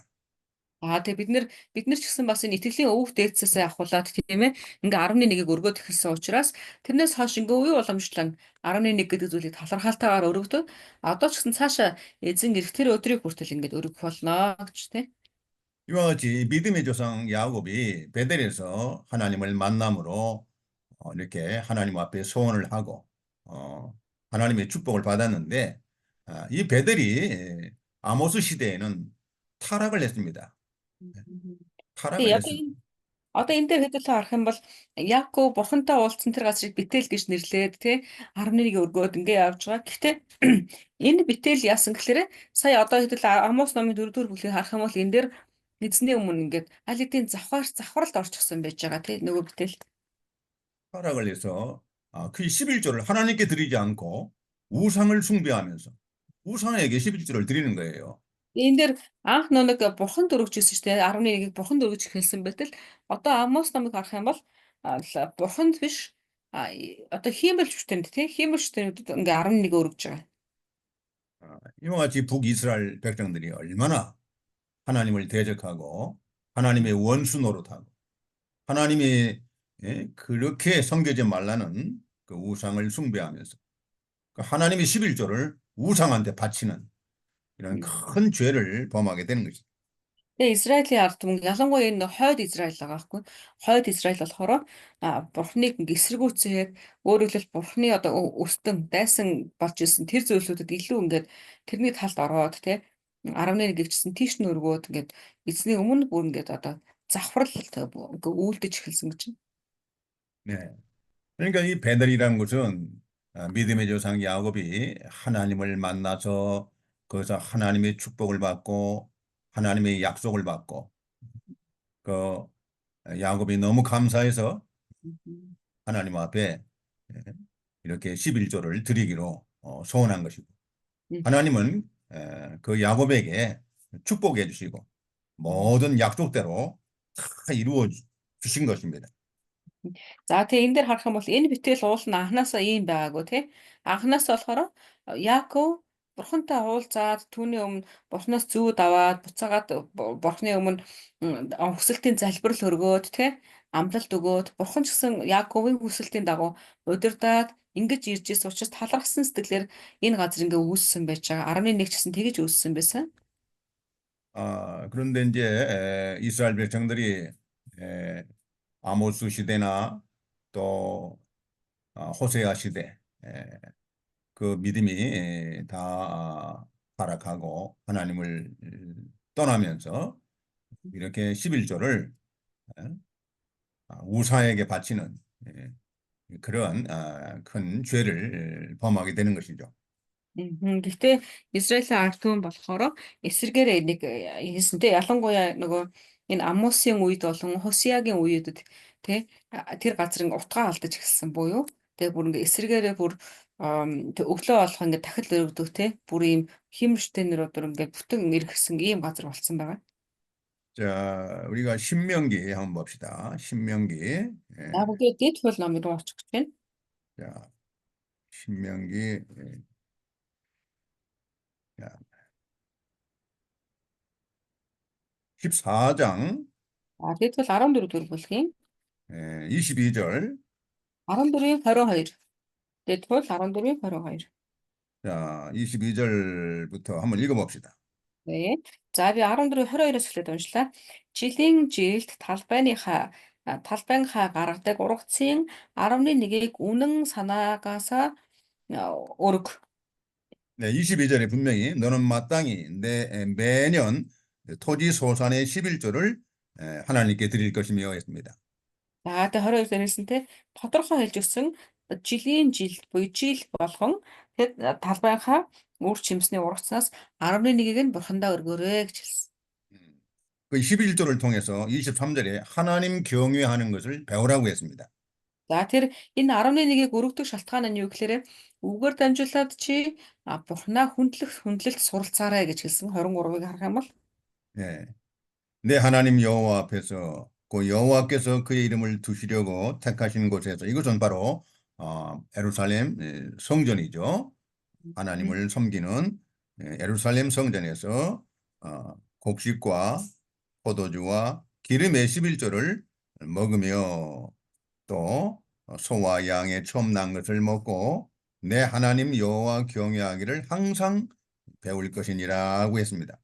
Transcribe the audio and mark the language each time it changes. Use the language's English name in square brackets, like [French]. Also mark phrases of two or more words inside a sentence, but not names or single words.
[Mongolian] Тэгээ бид нар ч гэсэн бас энэ итгэлийн өвөг дээдсээсээ ахуулаад тийм ээ ингээ 11-ийг өргөөд эхэлсэн учраас тэрнээс хойш ингээ үе уламжлан 11 гэдэг зүйлийг талархалтайгаар өргөдөг. Одоо ч гэсэн цаашаа эзэн ирэх тэр өдрийг хүртэл ингээ өргөх болно гэж тийм. [Korean] 이와 같이 믿음의 조상 야곱이 베델에서 하나님을 만남으로 이렇게 하나님 앞에 소원을 하고 하나님의 축복을 받았는데 이 베델이 아모스 시대에는 타락을 했습니다. [Mongolian] Тэгээ [Korean] 타락을 [Mongolian] яг [Korean] 했습니다. [Mongolian] одоо энэ дээр хэдүүлээ харах юм бол Яаков бурхантай уулзсан тэр газрыг битэл гэж нэрлээд тий 11-ийг өргөөд ингээ явж байгаа. Гэхдээ энэ битэл яасан гэхээр сая одоо хэдүүлээ Амос номын 4-р бүлгийг харах юм бол энэ дээр эзний өмнө ингээд аль хэдийн завхралд орчихсон байж байгаа тий нөгөө битэл. [Korean] 타락을 해서 그 11조를 하나님께 드리지 않고 우상을 숭배하면서 우상에게 11조를 드리는 거예요. [Mongolian] Энэ дээр анх нэг бурханд өргөж ирсэн шүү дээ. 11-ийг бурханд өргөж эхэлсэн байтал одоо Амос номыг харах юм бол бурханд биш одоо хиймэл шүтэнд тий хиймэл шүтэнүүдэд ингээ 11-ийг өргөж байгаа. [Korean] 이와 같이 북이스라엘 백성들이 얼마나 하나님을 대적하고 하나님의 원수 노릇하고 하나님이 그렇게 섬기지 말라는 그 우상을 숭배하면서 그 하나님의 11조를 우상한테 바치는 이런 큰 죄를 범하게 되는 것이죠. [Mongolian] Тэгээ Израилийн ард түмэн ялангуяа энэ хойд Израиль байгаа байхгүй. Хойд Израиль болохоор бурхныг эсэргүүцээд өөрөөр хэлбэл бурхны одоо өстөн дайсан болж исэн тэр зүйлсүүдэд илүү ингээд тэрний талд ороод тий 11 гихчсэн тийш нь өргөөд ингээд эзний өмнө бүр ингээд одоо завхрал ингээд үйлдэж эхэлсэн гэж. [Korean] 네. 그러니까 이 베델이라는 것은 믿음의 조상 야곱이 하나님을 만나서 거기서 하나님의 축복을 받고 하나님의 약속을 받고 그 야곱이 너무 감사해서 하나님 앞에 이렇게 11조를 드리기로 소원한 것이고 하나님은 그 야곱에게 축복해 주시고 모든 약속대로 다 이루어 주신 것입니다. [Mongolian] За тэгээ энэ дээр харах юм бол энэ битэл уул нь анханасаа ийм байгаагүй тий. Анханаас болохоор Яаков бурхантай уулзаад түүний өмнө бурхнаас зүүд аваад буцаагаад бурхны өмнө хүсэлтийн залбирал өргөөд тий амлалт өгөөд бурхан ч гэсэн Яаковын хүсэлтийн дагуу удирдаад ингэж ирж ирсэн учраас талархсан сэтгэлээр энэ газар ингээ үүссэн байж байгаа. 11 ч гэсэн тэгэж үүссэн байсан. [Korean] 그런데 이제 이스라엘 백성들이 아모스 시대나 또 호세아 시대 그 믿음이 다 타락하고 하나님을 떠나면서 이렇게 11조를 우사에게 바치는 그런 큰 죄를 범하게 되는 것이죠. [Mongolian] Гэхдээ Израилийн ард түмэн болохоор эсэргээрээ нэг хийсэнтэй ялангуяа нөгөө энэ Амосын үед болон Хосеагийн үеүүдэд тий тэр газрын утгаа алдаж эхэлсэн буюу тэгээ бүр ингээ эсэргээрээ бүр өглөө болох ингээ дахил өргөдөг тий бүр ийм химштэйнэр өдөр ингээ бүтэн иргэсэн ийм газар болсон байгаа. [Korean] 자, 우리가 신명기 한번 봅시다. 신명기. [Mongolian] За бүгд дэд хууль номын руу очих гэж байна. [Korean] 자, 신명기. 자, 14장 [Mongolian] Дэд хууль 14 дугаар бүлгийн [Korean] 22절 [Mongolian] 14-ийн 22. 데드풀 14-ийн 22. [Korean] 자, 22절부터 한번 읽어봅시다. 네. [Mongolian] За би 14-ийн 22-оос эхлээд уншлаа. Жилийн жилд талбайнхаа гаргадаг ургацын 11-ийг үнэн санаагаасаа өрг. [Korean] 네, 22절에 분명히 너는 마땅히 매년 토지 소산의 11조를 하나님께 드릴 것이며 했습니다. [Mongolian] За тэгээ 22 дээр хэлсэнтэй тодорхой хэлж өгсөн жилийн жилд буюу жил болгон тэгэд талбайнхаа үр жимсний ургацнаас 11-ийг нь бурхандаа өргөөрэй гэж хэлсэн. [Korean] 그 11조를 통해서 23절에 하나님 경외하는 것을 배우라고 했습니다. [Mongolian] За тэр энэ 11-ийг өргөдөг шалтгаан нь юу гэхээр үгээр дамжуулаад чи бурхнаа хүндлэлт суралцаарай гэж хэлсэн 23-ыг харах юм бол [Korean] 예. 내 하나님 여호와 앞에서 그 여호와께서 그의 이름을 두시려고 택하신 곳에서 이것은 바로 예루살렘 성전이죠. 하나님을 섬기는 예루살렘 성전에서 곡식과 포도주와 기름의 11조를 먹으며 또 소와 양의 처음 난 것을 먹고 내 하나님 여호와 경외하기를 항상 배울 것이니라고 했습니다.